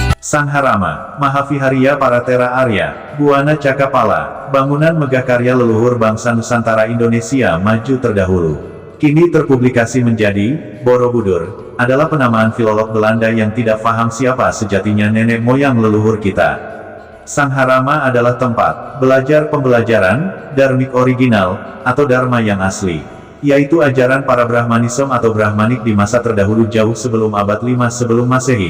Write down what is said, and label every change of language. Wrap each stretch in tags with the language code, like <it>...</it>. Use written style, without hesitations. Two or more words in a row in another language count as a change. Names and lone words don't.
<id>Sangharama, Mahavihariya Paratera Arya, Buana Cakapala, bangunan megah karya leluhur bangsa Nusantara Indonesia maju terdahulu. Kini terpublikasi menjadi Borobudur, adalah penamaan filolog Belanda yang tidak paham siapa sejatinya nenek moyang leluhur kita. Sangharama adalah tempat belajar pembelajaran, dharmik original, atau dharma yang asli, yaitu ajaran para Brahmanisme atau Brahmanik di masa terdahulu jauh sebelum abad 5 sebelum Masehi.</id>